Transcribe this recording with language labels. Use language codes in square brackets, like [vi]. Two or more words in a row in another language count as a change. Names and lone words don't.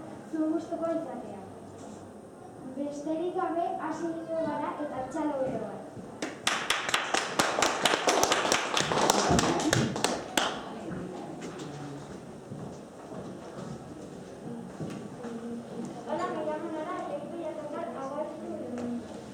[eu] zuen gustukoa izatea. Besterik gabe hasi egingo gara eta txalo bero bat. [es] Hola, me llamo Nora y hoy voy a tocar Agua de Limón.